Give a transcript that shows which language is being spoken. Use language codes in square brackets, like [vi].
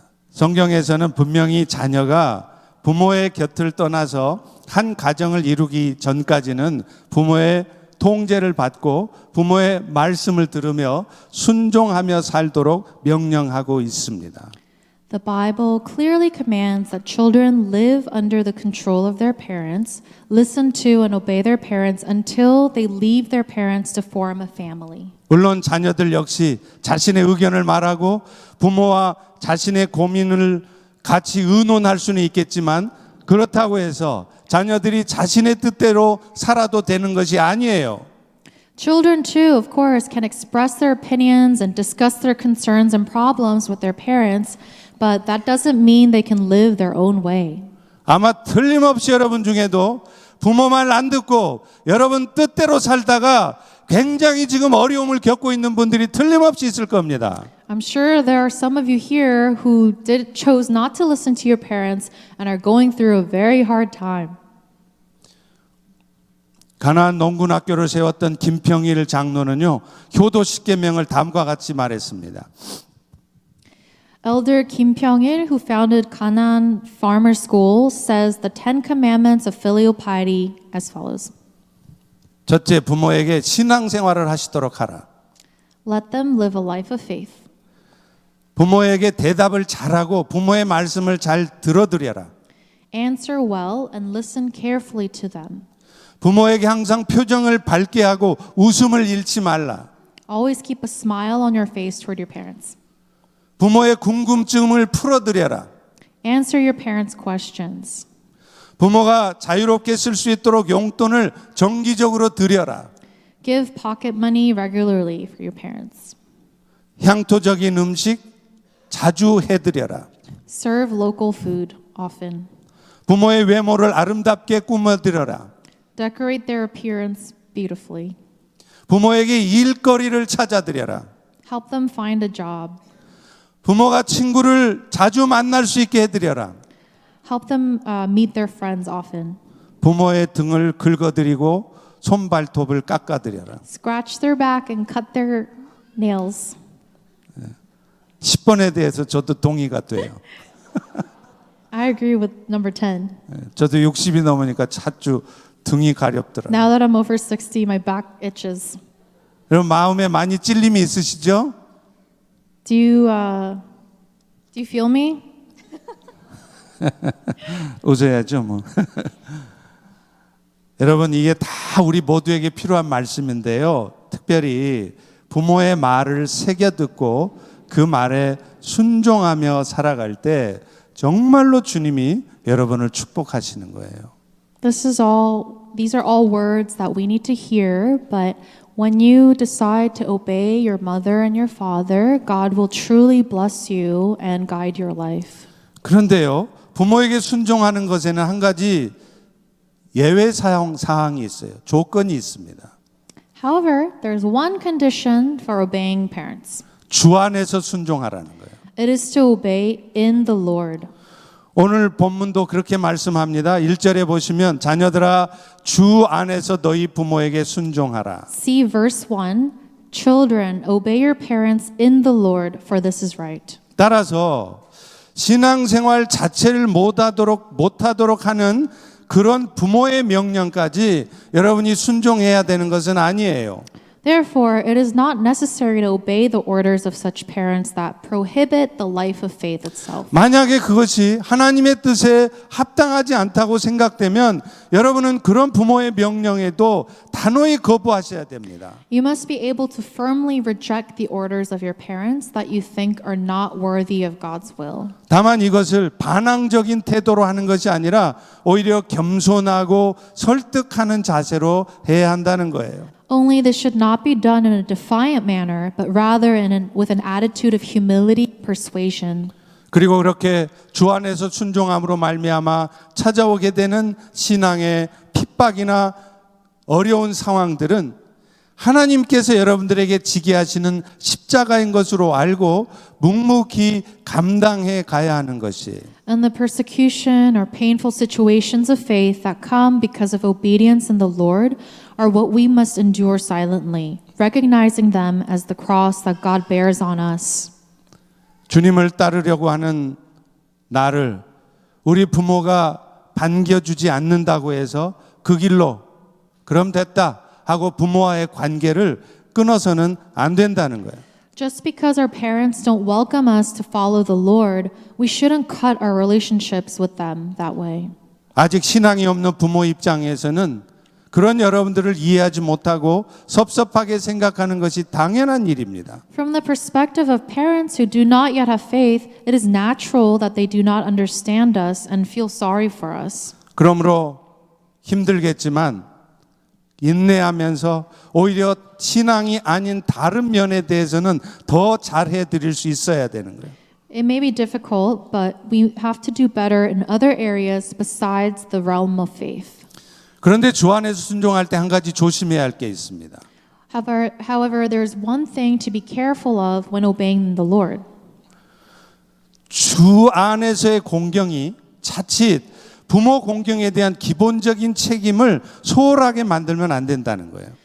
[ko] 성경에서는 분명히 자녀가 부모의 곁을 떠나서 한 가정을 이루기 전까지는 부모의 통제를 받고 부모의 말씀을 들으며 순종하며 살도록 명령하고 있습니다. [en] The Bible clearly commands that children live under the control of their parents, listen to and obey their parents until they leave their parents to form a family. [ko] 물론 자녀들 역시 자신의 의견을 말하고 부모와 자신의 고민을 같이 의논할 수는 있겠지만 그렇다고 해서 자녀들이 자신의 뜻대로 살아도 되는 것이 아니에요. [en] Children too, of course, can express their opinions and discuss their concerns and problems with their parents, but that doesn't mean they can live their own way. [ko] 아마 틀림없이 여러분 중에도 부모 말 안 듣고 여러분 뜻대로 살다가 굉장히 지금 어려움을 겪고 있는 분들이 틀림없이 있을 겁니다. [en] I'm sure there are some of you here who chose not to listen to your parents and are going through a very hard time. [ko] 가나안 농군학교를 세웠던 김평일 장로는요, 효도 십계명을 다음과 같이 말했습니다. [en] Elder Kim Pyong-il, who founded Canaan Farmer School, says the 10 commandments of filial piety as follows. [ko] 첫째, 부모에게 신앙생활을 하시도록 하라. [en] Let them live a life of faith. [ko] 부모에게 대답을 잘하고 부모의 말씀을 잘 들어드려라. [en] Answer well and listen carefully to them. [ko] 부모에게 항상 표정을 밝게 하고 웃음을 잃지 말라. [en] Always keep a smile on your face toward your parents. [ko] 부모의 궁금증을 풀어드려라. [en] Answer your parents' questions. [ko] 부모가 자유롭게 쓸 수 있도록 용돈을 정기적으로 드려라. [en] Give pocket money regularly for your parents. [ko] 향토적인 음식 자주 해드려라. [en] Serve local food often. [ko] 부모의 외모를 아름답게 꾸며드려라. [en] Decorate their appearance beautifully. [ko] 부모에게 일거리를 찾아드려라. [en] Help them find a job. [ko] 부모가 친구를 자주 만날 수 있게 해드려라. [en] Help them meet their friends often. [ko] 부모의 등을 긁어드리고 손발톱을 깎아드려라. [en] Scratch their back and cut their nails. [ko] 10번에 대해서 저도 동의가 돼요. [en] I agree with number 10. [ko] 저도 60이 넘으니까 자주 등이 가렵더라. [en] Now that I'm over 60, my back itches. [ko] 여러분 마음에 많이 찔림이 있으시죠? [en] Do you feel me? [ko] 웃어야죠 뭐. 여러분 이게 다 우리 모두에게 필요한 말씀인데요. 특별히 부모의 말을 새겨 듣고 그 말에 순종하며 살아갈 때 정말로 주님이 여러분을 축복하시는 거예요. [en] These are all words that we need to hear, but when you decide to obey your mother and your father, God will truly bless you and guide your life. [ko] 그런데요, 부모에게 순종하는 것에는 한 가지 예외 사항이 있어요. 조건이 있습니다. [en] However, there's one condition for obeying parents. [ko] 주 안에서 순종하라는 거예요. [en] It is to obey in the Lord. [ko] 오늘 본문도 그렇게 말씀합니다. 1절에 보시면 자녀들아 주 안에서 너희 부모에게 순종하라. [en] See verse 1. Children, obey your parents in the Lord, for this is right. [ko] 따라서 신앙생활 자체를 못하도록 하는 그런 부모의 명령까지 여러분이 순종해야 되는 것은 아니에요. [en] Therefore, it is not necessary to obey the orders of such parents that prohibit the life of faith itself. [ko] 만약에 그것이 하나님의 뜻에 합당하지 않다고 생각되면 여러분은 그런 부모의 명령에도 단호히 거부하셔야 됩니다. [en] You must be able to firmly reject the orders of your parents that you think are not worthy of God's will. [ko] 다만 이것을 반항적인 태도로 하는 것이 아니라 오히려 겸손하고 설득하는 자세로 해야 한다는 거예요. [en] Only this should not be done in a defiant manner, but rather with an attitude of humility, persuasion. [ko] 그리고 그렇게 주 안에서 순종함으로 말미암아 찾아오게 되는 신앙의 핍박이나 어려운 상황들은 하나님께서 여러분들에게 지게 하시는 십자가인 것으로 알고 묵묵히 감당해 가야 하는 것이에요. [en] And the persecution or painful situations of faith that come because of obedience in the Lord are what we must endure silently, recognizing them as the cross that God bears on us. [ko] 주님을 따르려고 하는 나를 우리 부모가 반겨주지 않는다고 해서 그 길로 그럼 됐다 하고 부모와의 관계를 끊어서는 안 된다는 거예요. [en] Just because our parents don't welcome us to follow the Lord, we shouldn't cut our relationships with them that way. [ko] 아직 신앙이 없는 부모 입장에서는 그런 여러분들을 이해하지 못하고 섭섭하게 생각하는 것이 당연한 일입니다. [en] From the perspective of parents who do not yet have faith, it is natural that they do not understand us and feel sorry for us. [ko] 그러므로 힘들겠지만 인내하면서 오히려 신앙이 아닌 다른 면에 대해서는 더 잘해 드릴 수 있어야 되는 거예요. [en] It may be difficult, but we have to do better in other areas besides the realm of faith. [ko] 그런데 주 안에서 순종할 때 한 가지 조심해야 할 게 있습니다. [en] However, there's one thing to be careful of when obeying the Lord. [ko] 주 안에서의 공경이 자칫 부모 공경에 대한 기본적인 책임을 소홀하게 만들면 안 된다는 거예요.